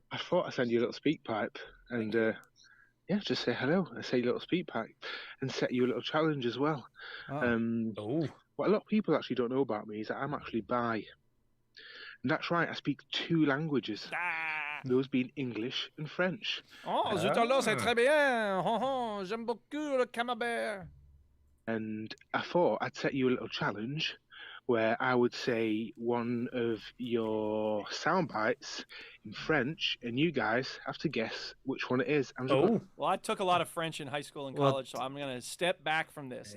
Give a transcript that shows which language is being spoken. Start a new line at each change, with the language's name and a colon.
English: I thought I'd send you a little speak pipe and yeah, just say hello. I say little speak pipe and set you a little challenge as well. Oh. What a lot of people actually don't know about me is that I'm actually bi. And that's right, I speak 2 languages. Those being English and French.
French: Oh, zut alors, c'est très bien. Oh, oh, j'aime beaucoup le camembert.
English: And I thought I'd set you a little challenge where I would say one of your sound bites in French, and you guys have to guess which one it is. Well, I took a lot of French in high school and Well- college, so I'm going to step back from this.